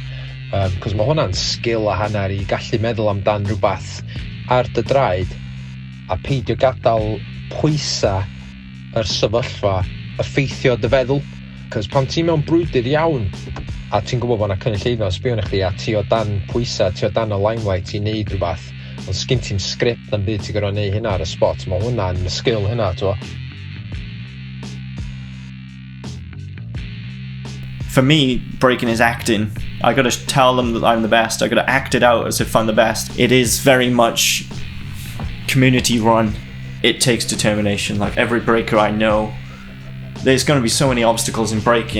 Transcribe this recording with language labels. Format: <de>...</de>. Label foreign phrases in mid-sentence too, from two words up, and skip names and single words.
<cy>Cos mae hwnna'n sgil a hanner i gallu meddwl amdan rhywbeth ar dy draed a peidio gadael pwysa yr sefyllfa effeithio dy feddwl. Cos pan ti mewn brwydyr iawn a ti'n gwybod bod yna cynulleidfa yn sbio na chdi a ti o dan pwysa, ti o dan y limelight i wneud rhywbeth, ond sgyn ti'n sgript am byd ti'n gorau wneud hynna ar y spot, mae hwnna'n sgil hynna, t'wo.</cy> <en>For me, breaking is acting. I gotta tell them that I'm the best. I gotta act it out as if I'm the best. It is very much community run. It takes determination. Like every breaker I know, there's gonna be so many obstacles in breaking.</en>